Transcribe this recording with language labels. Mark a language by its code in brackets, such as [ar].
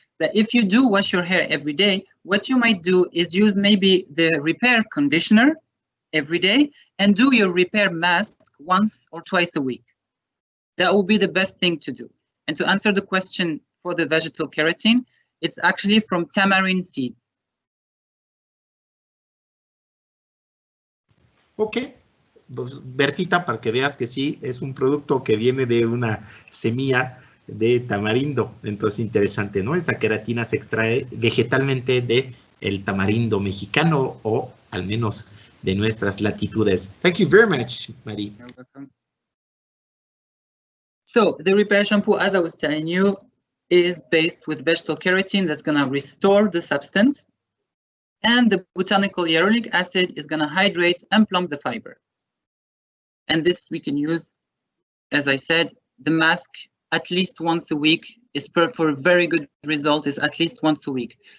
[en] But if you do wash your hair every day, what you might do is use maybe the repair conditioner every day and do your repair mask once or twice a week. That will be the best thing to do. And to answer the question for the vegetal keratin, it's actually from tamarind seeds. [es] Ok, pues, Bertita, para que veas que sí, es un producto que viene de una semilla de tamarindo. Entonces, interesante, ¿no? Esa queratina se extrae vegetalmente de el tamarindo mexicano, o al menos de nuestras latitudes. [en] Thank you very much, Mahdi. You're welcome. So the repair shampoo, as I was telling you, is based with vegetal keratin that's going to restore the substance. And the botanical hyaluronic acid is going to hydrate and plump the fiber. And this we can use, as I said, the mask at least once a week is for a very good result is at least once a week.